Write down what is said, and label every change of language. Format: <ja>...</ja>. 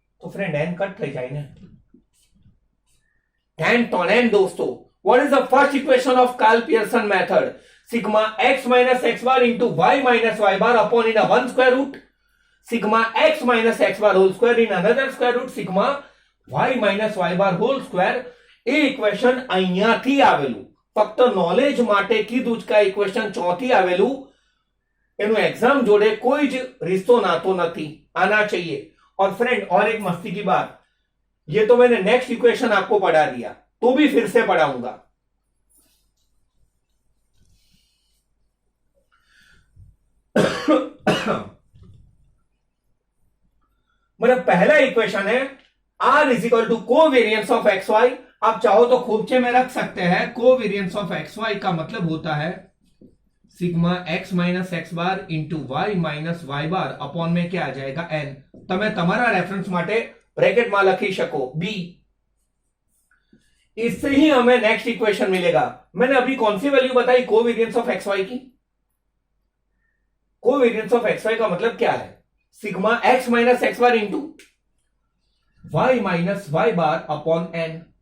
<hi>तो friend n cut</hi> <gu>થઈ જાય ને,</gu> <hi>tan ton n दोस्तों।</hi> <en>What is the first equation of Karl Pearson method? Sigma x minus X bar into Y minus Y bar upon in one square root, sigma x minus X bar whole square in another square root, sigma y minus Y bar whole square.</en> <gu>A equation અહીંયાથી આવેલું, ફક્ત knowledge માટે કીધું જ કે equation ચોથી આવેલું, એનું એક્ઝામ જોડે કોઈ જ</gu> <hi>रिश्तो नातो नहीं आना चाहिए। और फ्रेंड और एक मस्ती की बात, ये तो मैंने नेक्स्ट इक्वेशन आपको पढ़ा दिया, तो भी फिर से पढ़ाऊंगा। मतलब पहला इक्वेशन है</hi> <en>R is equal to covariance of XY।</en> <hi>आप चाहो तो खूबचे में रख सकते हैं, कोवेरियंस ऑफ XY का मतलब होता है</hi> <en>sigma x minus X bar into Y minus Y bar upon</en> <hi>में क्या आ जाएगा? n।</hi> <gu>તમે તમારા રેફરન્સ માટે બ્રેકેટમાં લખી શકો b।</gu> <hi>इससे ही हमें नेक्स्ट इक्वेशन मिलेगा। मैंने अभी कौन सी वैल्यू बताई कोवेरियंस ऑफ XY की?</hi> <en>covariance of XY</en> <hi>का मतलब क्या है?</hi> <en>Sigma x minus X bar into Y minus Y bar upon n।</en>